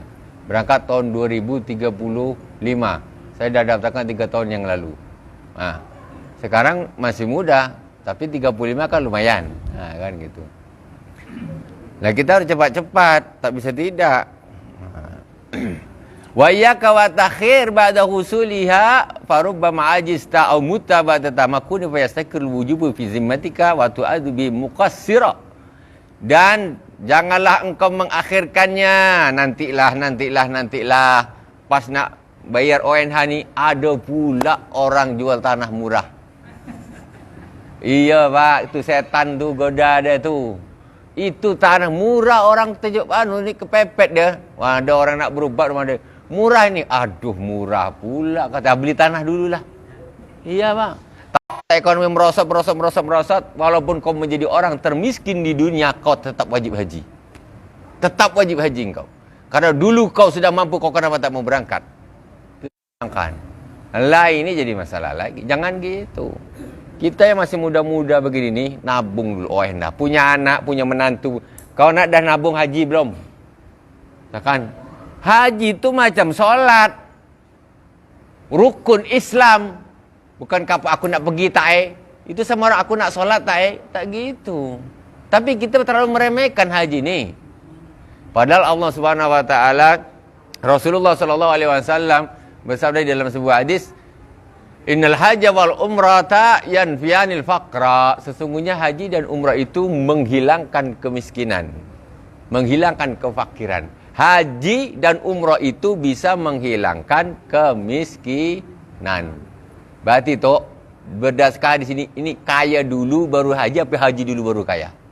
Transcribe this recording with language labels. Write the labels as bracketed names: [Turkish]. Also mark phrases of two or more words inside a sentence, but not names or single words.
[Malay] Berangkat tahun 2035. Saya dah daftarkan 3 tahun yang lalu. Sekarang masih muda, tapi 35 kan lumayan. Kan gitu. Nah, kita harus cepat-cepat, tak bisa tidak. [Arabic] وإياك والتأخير بعد حصولها فربما عجزت أو مت بعد التمكن فيستقر الوجوب في ذمتك وتعد مقصرا. [Malay] Dan janganlah engkau mengakhirkannya. Nantilah. Pas nak bayar ONH ni, ada pula orang jual tanah murah. Iya pak, itu setan tu goda dia tu. Itu tanah murah, orang terjuk ni kepepet dia. Wah, ada orang nak berubat rumah dia. Murah ini, aduh murah pula. Kata beli tanah dululah. Iya pak. Ekonomi merosot. Walaupun kau menjadi orang termiskin di dunia, kau tetap wajib haji. Tetap wajib haji engkau. Karena dulu kau sudah mampu, kau kenapa tak mau berangkat? Lah ini jadi masalah lagi. Jangan gitu. Kita yang masih muda-muda begini nih, nabung dulu. Punya anak, punya menantu. Kau nak dah nabung haji belum? Kan? Haji itu macam solat. Rukun Islam. Bukan aku nak pergi itu sama orang aku nak solat tak gitu. Tapi kita terlalu meremehkan haji ni. Padahal Allah [Arabic] سبحانه وتعالى, [Malay] Rasulullah [Arabic] صلى الله عليه وسلم [Malay] bersabda dalam sebuah hadis, [Arabic] "إن الحج والعمرة ينفيان الفقر." [Malay] Sesungguhnya haji dan umrah itu menghilangkan kemiskinan, menghilangkan kefakiran. Haji dan umrah itu bisa menghilangkan kemiskinan. Berarti tu berdasarkan di sini, ini kaya dulu baru haji, apa haji dulu baru kaya?